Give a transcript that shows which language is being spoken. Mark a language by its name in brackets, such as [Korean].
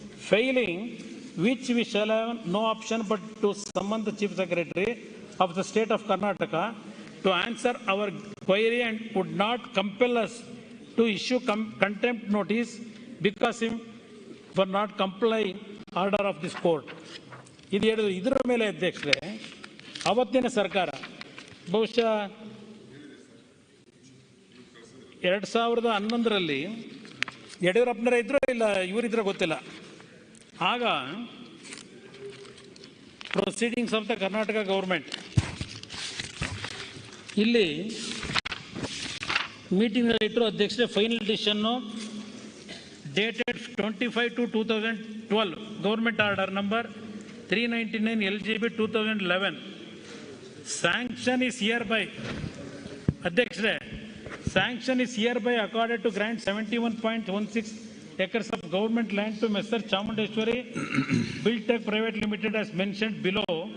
[English] failing which we shall have no option but to summon the Chief Secretary of the State of Karnataka to answer our query and would not compel us to issue contempt notice because him for not complying order of this court. [Kannada] ಇದು ಹೇಳಿದ್ರು. ಇದರ ಮೇಲೆ ಅಧ್ಯಕ್ಷರೇ ಅವತ್ತಿನ ಸರ್ಕಾರ ಬಹುಶಃ 2011ರಲ್ಲಿ ಯಡಿಯೂರಪ್ಪನವರೇ ಇದ್ರು ಇಲ್ಲ ಇವರಿದ್ರೆ ಗೊತ್ತಿಲ್ಲ. ಆಗ [English] proceedings of the Karnataka government [Kannada] ಇಲ್ಲಿ ಮೀಟಿಂಗ್ ಇಟ್ಟರು ಅಧ್ಯಕ್ಷರೇ. Final decision dated 25/2/2012 [English] Government Order number 399 LGB 2011. Sanction is hereby, Adhyakshre, sanction is hereby accorded to grant 71.16 acres of government land to Mr. Chamundeshwari Buildtech Private Limited as mentioned below.